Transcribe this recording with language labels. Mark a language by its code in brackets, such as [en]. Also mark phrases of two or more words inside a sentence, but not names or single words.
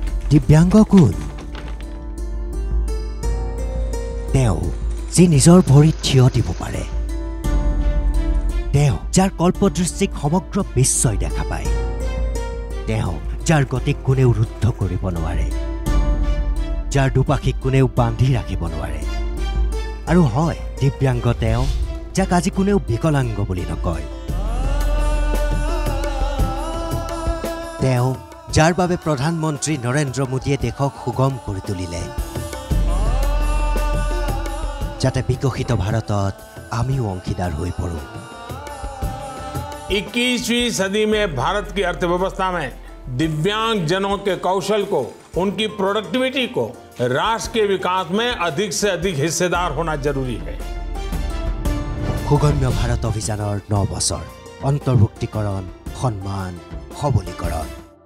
[as] দিব্যাংগ কোন তেওঁ যি নিজৰ ভৰিত থিয় দিব পাৰে তেওঁ যাৰ কল্পদৃষ্টিক সমগ্ৰ বিশ্বই দেখা পায় তেওঁ যাৰ গতিক কোনেও ৰুদ্ধ কৰিব নোৱাৰে যাৰ দুপাশিক কোনেও বান্ধি ৰাখিব নোৱাৰে আৰু হয় দিব্যাংগ তেওঁ যাক আজি কোনেও বিকলাংগ বুলি নকয় তেওঁ যাৰ বাবে প্ৰধানমন্ত্ৰী নৰেন্দ্ৰ মোদীয়ে দেশক সুগম কৰি তুলিলে যাতে বিকশিত ভাৰতত আমিও অংশীদাৰ হৈ পৰো [hi] 21वीं सदी में भारत की अर्थव्यवस्था में दिव्यांग जनों के कौशल को उनकी प्रोडक्टिविटी को राष्ट्र के विकास में अधिक से अधिक हिस्सेदार होना जरूरी है [as] সুগম্য ভাৰত অভিযানৰ 9 বছৰ অন্তৰ্ভুক্তিকৰণ সন্মান সবলীকৰণ